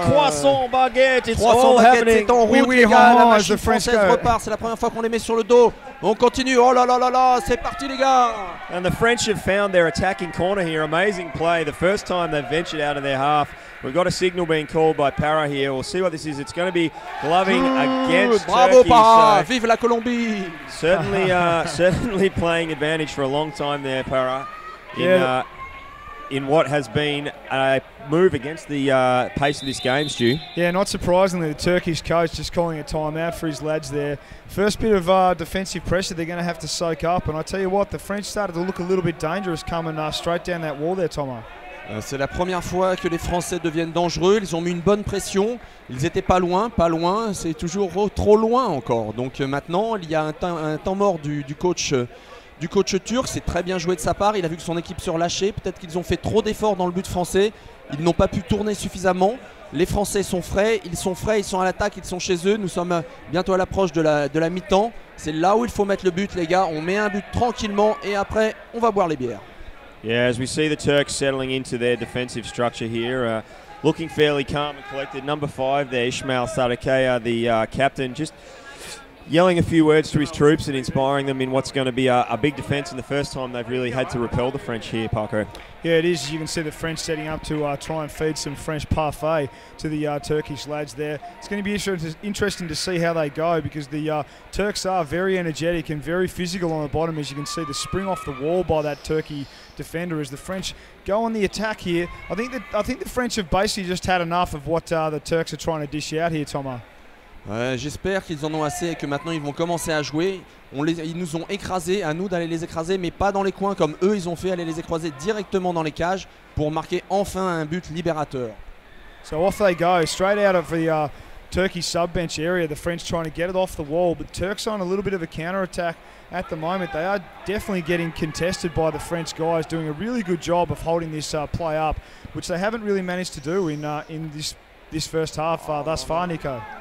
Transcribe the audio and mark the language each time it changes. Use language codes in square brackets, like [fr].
[en] Croissant, baguette, it's all happening. [fr] C'est en route, les gars. La machine française repart. C'est la première fois qu'on les met sur le dos. On continue. Oh là là là là, c'est parti, les gars. [en] And the French have found their attacking corner here. Amazing play. The first time they've ventured out of their half. We've got a signal being called by Para here. We'll see what this is. It's going to be gloving against Bravo, Turkey. [fr] Para. Vive la Colombie. [en] Certainly playing advantage for a long time there, Para. In what has been a move against the pace of this game, Stu. Yeah, not surprisingly, the Turkish coach just calling a timeout for his lads there. First bit of defensive pressure they're going to have to soak up. And I tell you what, the French started to look a little bit dangerous coming straight down that wall there, Thomas. [fr] C'est la première fois que les Français deviennent dangereux. Ils ont mis une bonne pression. Ils étaient pas loin. C'est toujours trop loin encore. Donc maintenant, il y a un temps mort du coach turc. C'est très bien joué de sa part. Il a vu que son équipe se relâchait. Peut-être qu'ils ont fait trop d'efforts dans le but français. Ils n'ont pas pu tourner suffisamment. Les Français sont frais. Ils sont à l'attaque. Ils sont chez eux. Nous sommes bientôt à l'approche de la mi-temps. C'est là où il faut mettre le but, les gars. On met un but tranquillement et après, on va boire les bières. [en] Yeah, as we see the Turks settling into their defensive structure here, looking fairly calm and collected. Number 5 there, Ismail Sadakaya, the captain, just yelling a few words to his troops and inspiring them in what's going to be a big defence and the first time they've really had to repel the French here, Paco. Yeah, it is. You can see the French setting up to try and feed some French parfait to the Turkish lads there. It's going to be interesting to see how they go because the Turks are very energetic and very physical on the bottom. As you can see, the spring off the wall by that Turkey defender as the French go on the attack here. I think the French have basically just had enough of what the Turks are trying to dish out here, Thomas. [fr] J'espère qu'ils en ont assez et que maintenant ils vont commencer à jouer. Ils nous ont écrasés, à nous d'aller les écraser, mais pas dans les coins comme eux ils ont fait, aller les écraser directement dans les cages pour marquer enfin un but libérateur. [en] So off they go, straight out of the Turkey sub-bench area. The French trying to get it off the wall, but Turks on a little bit of a counter-attack at the moment. They are definitely getting contested by the French guys, doing a really good job of holding this play up, which they haven't really managed to do in this first half thus far, Nico.